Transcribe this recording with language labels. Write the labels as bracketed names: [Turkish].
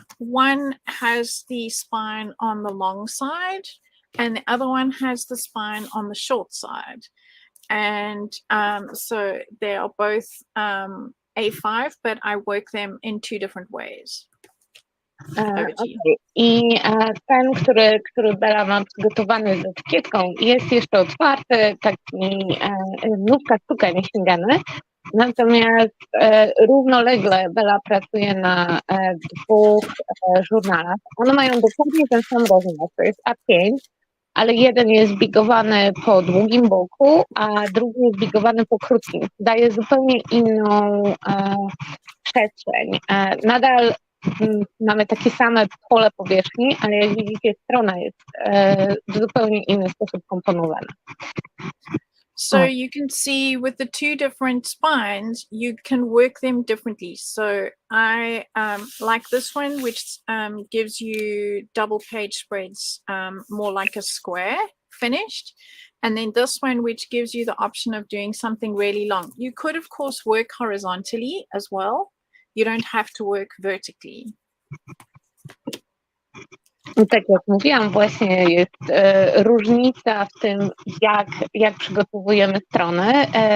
[English] One has the spine on the long side, and the other one has the spine on the short side. And so they are both A5, but I work them in 2 different ways. Okay. [Polish] I ten, który Bela ma przygotowany z etykietką, jest jeszcze otwarty, taki nówka sztuka nieściągany. Natomiast równolegle Bela pracuje na 2 żurnalach. One mają dokładnie ten sam rozmiar, to jest A5, ale jeden jest bigowany po długim boku, a drugi jest bigowany po krótkim. Daje zupełnie inną przestrzeń. Nadal mamy takie same pole powierzchni, ale jak widzicie, strona jest w zupełnie inny sposób komponowana. [English] So you can see with the 2 different spines, you can work them differently. So I like this one, which gives you double page spreads, more like a square finished. and then this one, which gives you the option of doing something really long. You could, of course, work horizontally as well. You don't have to work vertically. [Polish] Tak jak mówiłam, właśnie jest różnica w tym, jak przygotowujemy strony.